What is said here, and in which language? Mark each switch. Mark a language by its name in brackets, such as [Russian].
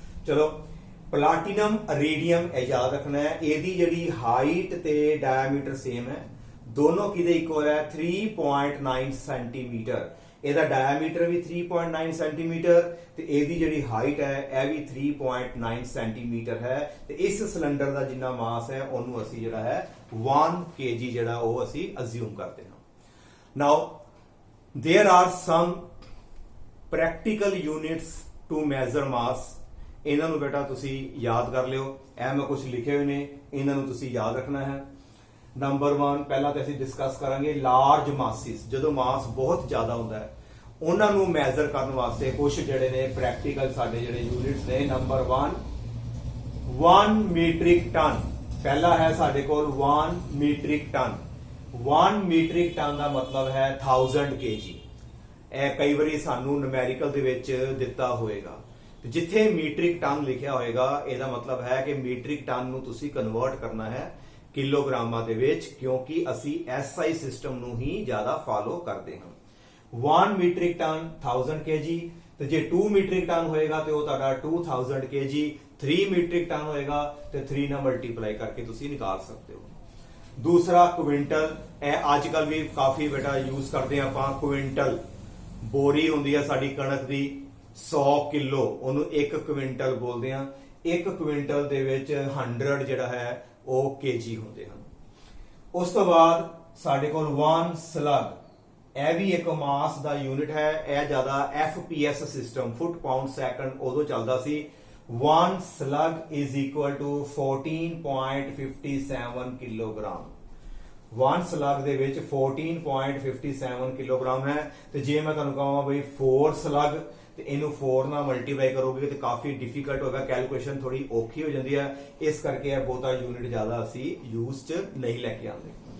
[Punjabi] ਚਲੋ ਪਲਾਟੀਨਮ ਇਰੀਡੀਅਮ ਇਹ ਯਾਦ ਰੱਖਣਾ ਹੈ, ਇਹਦੀ ਜਿਹੜੀ ਹਾਈਟ ਤੇ ਡਾਇਆਮੀਟਰ ਸੇਮ ਹੈ, ਦੋਨੋਂ ਕਿਹਦੇ ਇਕੁਅਲ ਹੈ 3.9 ਸੈਂਟੀਮੀਟਰ। ਇਹਦਾ ਡਾਇਆਮੀਟਰ ਵੀ 3.9 ਸੈਂਟੀਮੀਟਰ ਤੇ ਇਹਦੀ ਜਿਹੜੀ ਹਾਈਟ ਹੈ ਇਹ ਵੀ 3.9 ਸੈਂਟੀਮੀਟਰ ਹੈ। ਤੇ ਇਸ ਸਿਲੰਡਰ ਦਾ ਜਿੰਨਾ ਮਾਸ ਹੈ ਉਹਨੂੰ ਅਸੀਂ ਜਿਹੜਾ ਹੈ 1 kg ਜਿਹੜਾ ਉਹ ਅਸੀਂ ਅਸਿਊਮ ਕਰਦੇ ਹਾਂ। [English] Now there are some practical units to measure mass. [Punjabi] ਇਹਨਾਂ ਨੂੰ ਬੇਟਾ ਤੁਸੀਂ ਯਾਦ ਕਰ ਲਿਓ। ਇਹ ਮੈਂ ਕੁਝ ਲਿਖੇ ਹੋਏ ਨੇ, ਇਹਨਾਂ ਨੂੰ ਤੁਸੀਂ ਯਾਦ ਰੱਖਣਾ ਹੈ। ਨੰਬਰ 1 ਪਹਿਲਾਂ ਤਾਂ ਅਸੀਂ ਡਿਸਕਸ ਕਰਾਂਗੇ ਲਾਰਜ ਮਾਸਿਸ। ਜਦੋਂ ਮਾਸ ਬਹੁਤ ਜ਼ਿਆਦਾ ਹੁੰਦਾ ਹੈ ਉਹਨਾਂ ਨੂੰ ਮੈਜ਼ਰ ਕਰਨ ਵਾਸਤੇ ਕੁਝ ਜਿਹੜੇ ਨੇ ਪ੍ਰੈਕਟੀਕਲ ਸਾਡੇ ਜਿਹੜੇ ਯੂਨਿਟਸ ਨੇ। Number 1 metric ton. [Hindi] पहला है [Punjabi] साडे कोल [Hindi] 1 मीट्रिक टन। 1 मीट्रिक टन का मतलब है 1000 kg। [Punjabi] ਇਹ ਕਈ ਵਾਰੀ ਸਾਨੂੰ ਨੂਮੈਰੀਕਲ ਦੇ ਵਿੱਚ ਦਿੱਤਾ ਹੋਏਗਾ ਤੇ ਜਿੱਥੇ ਮੀਟ੍ਰਿਕ ਟਨ ਲਿਖਿਆ ਹੋਏਗਾ ਇਹਦਾ ਮਤਲਬ ਹੈ ਕਿ ਮੀਟ੍ਰਿਕ ਟਨ ਨੂੰ ਤੁਸੀਂ ਕਨਵਰਟ ਕਰਨਾ ਹੈ ਕਿਲੋਗ੍ਰਾਮਾਂ ਦੇ ਵਿੱਚ, ਕਿਉਂਕਿ ਅਸੀਂ ਐਸਆਈ ਸਿਸਟਮ ਨੂੰ ਹੀ ਜ਼ਿਆਦਾ ਫਾਲੋ ਕਰਦੇ ਹਾਂ। 1 ਮੀਟ੍ਰਿਕ ਟਨ 1000 kg, ਤੇ ਜੇ 2 ਮੀਟ੍ਰਿਕ ਟਨ ਹੋਏਗਾ ਤੇ ਉਹ ਤੁਹਾਡਾ 2000 kg, 3 ਮੀਟ੍ਰਿਕ ਟਨ ਹੋਏਗਾ ਤੇ 3 ਨਾਲ ਮਲਟੀਪਲਾਈ ਕਰਕੇ ਤੁਸੀਂ ਨਿਕਾਲ ਸਕਦੇ ਹੋ। ਦੂਸਰਾ ਕੁਇੰਟਲ, ਇਹ ਅੱਜ ਕੱਲ ਵੀ ਕਾਫੀ ਬੇਟਾ ਯੂਜ਼ ਕਰਦੇ ਆ ਆਪਾਂ। ਕੁਇੰਟਲ ਬੋਰੀ ਹੁੰਦੀ ਆ ਸਾਡੀ ਕਣਕ ਦੀ 100 ਕਿਲੋ, ਉਹਨੂੰ 1 ਕੁਇੰਟਲ ਬੋਲਦੇ ਆ। 1 ਕੁਇੰਟਲ ਦੇ ਵਿੱਚ 100 ਜਿਹੜਾ ਹੈ ਉਹ ਕੇਜੀ ਹੁੰਦੇ ਹਨ। ਉਸ ਤੋਂ ਬਾਅਦ ਸਾਡੇ ਕੋਲ 1 ਸਲਗ, ਇਹ ਵੀ ਇੱਕ ਮਾਸ ਦਾ ਯੂਨਿਟ ਹੈ। ਇਹ ਜ਼ਿਆਦਾ FPS ਸਿਸਟਮ ਫੁੱਟ ਪਾਉਂਡ ਸੈਕੰਡ ਉਦੋਂ ਚੱਲਦਾ ਸੀ। [English] 1 slug is equal to 14.57 kilogram. [Punjabi] 1 slug ਦੇ ਵਿੱਚ 14.57 ਕਿਲੋਗ੍ਰਾਮ ਹੈ। ਤੇ ਜੇ ਮੈਂ ਤੁਹਾਨੂੰ ਕਹਾਂ ਬਈ 4 slug ਤੇ ਇਹਨੂੰ 4 ਨਾਲ ਮਲਟੀਪਲਾਈ ਕਰੋਗੇ ਤੇ ਕਾਫੀ ਡਿਫਿਕਲਟ ਹੋਗਾ, ਕੈਲਕੂਲੇਸ਼ਨ ਥੋੜੀ ਔਖੀ ਹੋ ਜਾਂਦੀ ਹੈ। ਇਸ ਕਰਕੇ ਇਹ ਬਹੁਤਾ ਯੂਨਿਟ ਜ਼ਿਆਦਾ ਅਸੀਂ ਯੂਜ਼ ਚ ਨਹੀਂ ਲੈ ਕੇ ਆਉਂਦੇ।